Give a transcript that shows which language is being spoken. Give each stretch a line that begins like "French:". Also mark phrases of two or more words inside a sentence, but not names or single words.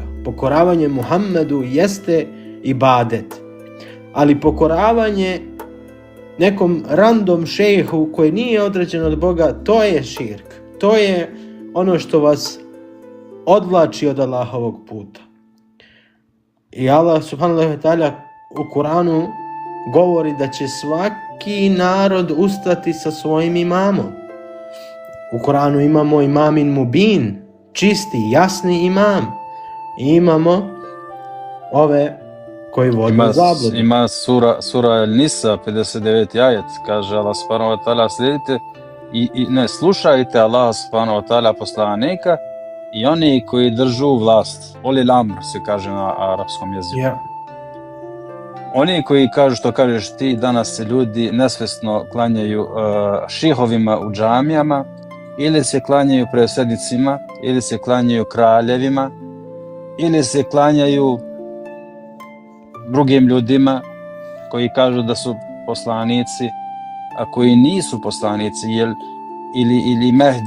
Serbian: Pokoravanje Muhammedu jeste ibadet. Ali pokoravanje nekom random šejhu koji nije određen od Boga, to je širk. To je ono što vas odvlači od Allahovog puta. I Allah
Arabic: سبحانه وتعالى
Serbian: u Kuranu govori da će svaki narod ustati sa svojim imamom. U Kuranu imamo
Arabic: إمام مبين,
Serbian: čisti, jasni imam. I imamo ove koji vode u zabludu. Ima sura Al-Nisa 59. ajet, kaže Allah
Arabic: سبحانه وتعالى,
Serbian: slijedite i ne slušajte Allah
Arabic: سبحانه وتعالى
Serbian: poslanika i oni koji držu vlast.
Arabic: أولي الأمر
Serbian: se kaže na arapskom jeziku.
English: Yeah.
Serbian: Oni koji kažu što kažeš ti, danas se ljudi nesvesno klanjaju šihovima u džamijama, ili se klanjaju predsjednicima, ili se klanjaju kraljevima, ili se klanjaju drugim ljudima koji kažu da su poslanici, a koji nisu poslanici, ili Mehdi.